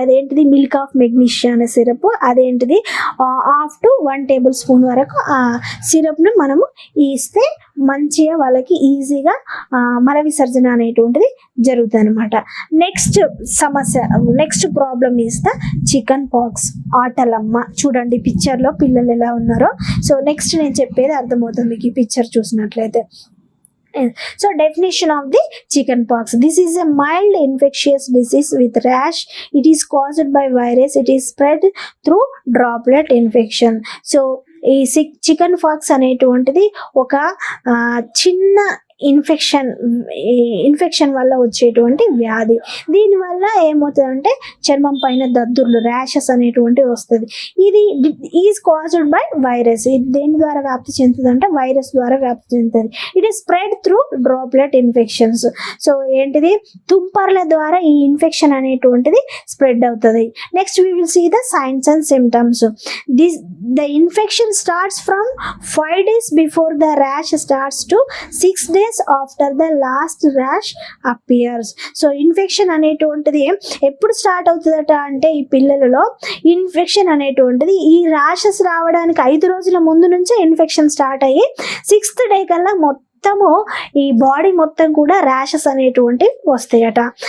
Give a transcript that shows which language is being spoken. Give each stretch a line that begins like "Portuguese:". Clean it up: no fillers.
Telugu: అదేంటిది, milk of magnesia అనే syrup. అదేంటిది, అప్ టు 1 టేబుల్ స్పూన్ వరకు ఆ సిరప్ను మనము ఇస్తే మంచిగా వాళ్ళకి ఈజీగా మల విసర్జన అనేటువంటిది జరుగుతుంది అనమాట.
English: Next సమస్య, next problem is the chicken pox, ఆటలమ్మ.
Telugu: చూడండి పిక్చర్లో పిల్లలు ఎలా ఉన్నారో. సో నెక్స్ట్ నేను చెప్పేది అర్థమవుతుంది మీకు ఈ పిక్చర్ చూసినట్లయితే.
English: So definition of the chicken pox. This is a mild infectious disease with rash. It is caused by virus. It is spread through droplet infection.
Telugu: So ఈ చికెన్ పాక్స్ అనేటువంటిది ఒక చిన్న ఇన్ఫెక్షన్ వల్ల వచ్చేటువంటి వ్యాధి. దీనివల్ల ఏమవుతుందంటే చర్మం పైన దద్దుర్లు, ర్యాషెస్ అనేటువంటివి వస్తుంది. ఇది ఈజ్ కాజ్డ్ బై వైరస్. ఇది దేని ద్వారా వ్యాప్తి చెందుతుంది, వైరస్ ద్వారా వ్యాప్తి చెందుతుంది. It is spread through droplet infections. So ఏంటిది, తుంపర్ల ద్వారా ఈ ఇన్ఫెక్షన్ అనేటువంటిది స్ప్రెడ్ అవుతుంది.
English: Next we will see the signs and symptoms. The infection starts from 5 days before the rash starts to 6 days after the last rash appears.
Telugu: So infection అనేటువంటిది ఎప్పుడు start అవుతుందట అంటే ఈ పిల్లలలో ఇన్ఫెక్షన్ అనేటువంటిది ఈ ర్యాషెస్ రావడానికి 5 రోజుల ముందు నుంచే ఇన్ఫెక్షన్ స్టార్ట్ అయ్యి 6th డే కల్లా మొత్తము ఈ బాడీ మొత్తం కూడా ర్యాషెస్ అనేటువంటివి వస్తాయట.